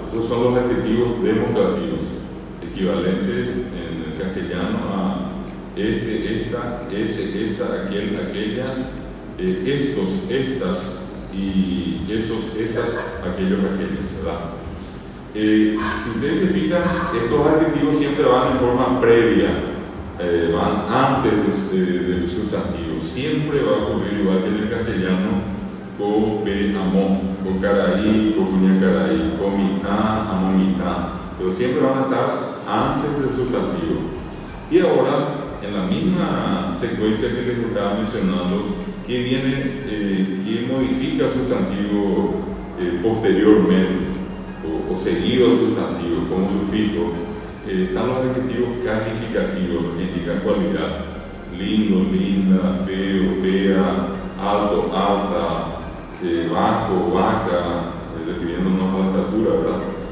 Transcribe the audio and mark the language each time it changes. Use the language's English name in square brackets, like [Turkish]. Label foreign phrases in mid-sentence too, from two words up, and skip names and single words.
[Spanish] Esos son los adjetivos demostrativos, equivalentes en el castellano a esta, ese, esa, aquel, aquella, estos, estas y esos, esas, aquellos, aquellas, ¿verdad? Si ustedes se fijan, estos adjetivos siempre van en forma previa, van antes del sustantivo. Siempre va a ocurrir igual que en el castellano, [Guarani] co, pe, amó, co, caraí, co, cuñacaray, co, mitad, amó, mitad, [Spanish] pero siempre van a estar antes del sustantivo. Y ahora, en la misma secuencia que les estaba mencionando, que modifica el sustantivo posteriormente o seguido al sustantivo como sufijo, están los adjetivos calificativos que indican cualidad: lindo, linda, feo, fea, alto, alta, bajo, baja, refiriéndonos a la estatura, ¿verdad?